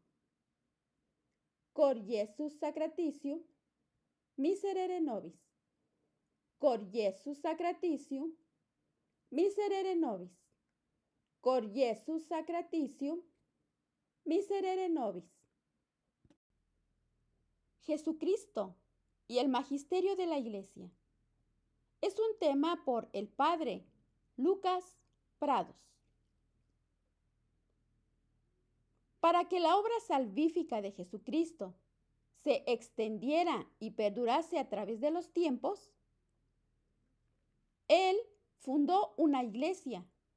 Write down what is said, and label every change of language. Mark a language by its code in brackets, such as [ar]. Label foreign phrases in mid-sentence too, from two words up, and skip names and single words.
[la] Cor Iesus sacratitium, miserere nobis. Cor Iesus sacratitium, miserere nobis. Cor Iesus sacratitium, miserere nobis. [es] Jesucristo y el magisterio de la Iglesia. Es un tema por el padre Lucas Prados. Para que la obra salvífica de Jesucristo se extendiera y perdurase a través de los tiempos, Él fundó una iglesia.